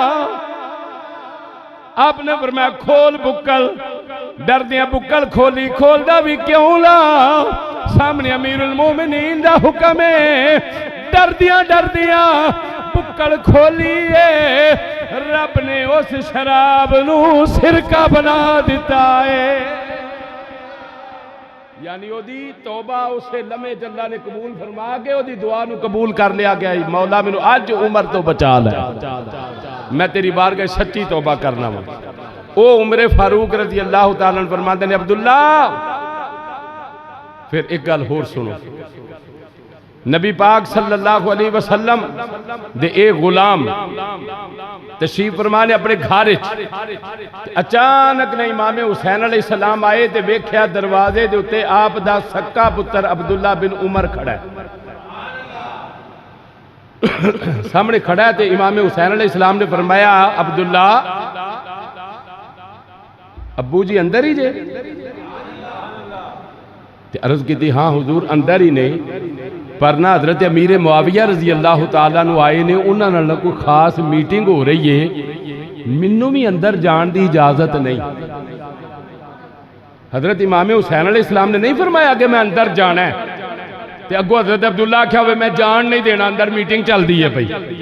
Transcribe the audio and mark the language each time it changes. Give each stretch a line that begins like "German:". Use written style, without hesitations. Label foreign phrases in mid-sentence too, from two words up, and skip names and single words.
Punjabi: آپ نے فرمایا کھول بکل، ڈردیاں بکل کھولی، کھولدا بھی کیوں نہ، سامنے امیرالمومنین دا حکم ہے، ڈردیاں ڈردیاں بکل کھولی ہے، رب نے اس شراب نوں سرکہ بنا دتا ہے. یعنی اودی توبہ اسے لمحے اللہ نے قبول فرما کے اودی دعا نوں قبول کر لیا گیا، مولا مینوں اج عمر توں بچا لے، میں تیری بارگاہ سچی توبہ کرنا واں. او عمر فاروق
Arabic: رضي الله تعالى عنه
Punjabi: فرماتے نے عبداللہ، پھر اک گل ہور سنو، نبی پاک
Arabic: صلى الله عليه وسلم
Punjabi: دے اک غلام تشریف فرما نے اپنے گھر، اچانک نے امام حسین
Arabic: عليه السلام
Punjabi: آئے تے ویکھیا دروازے دے اتے آپ دا سکا پتر عبداللہ بن عمر کھڑا ہے، سامنے کھڑا ہے. تے امام حسین
Arabic: عليه السلام
Punjabi: نے فرمایا عبداللہ ابو جی اندر ہی جے? تے عرض کی ہاں حضور اندر ہی نے، پر نا حضرت امیر معاویہ
Arabic: رضي الله تعالى
Punjabi: نوں آئے نے، انہاں نے نال کوئی خاص میٹنگ ہو رہی ہے، مینوں بھی اندر جانے دی اجازت نہیں. حضرت امام حسین علیہ السلام نے نہیں فرمایا کہ میں اندر جانا ہے، تو اگوں حضرت عبداللہ آکھیا ہوئے میں جان نہیں دینا، اندر میٹنگ چلتی ہے پئی.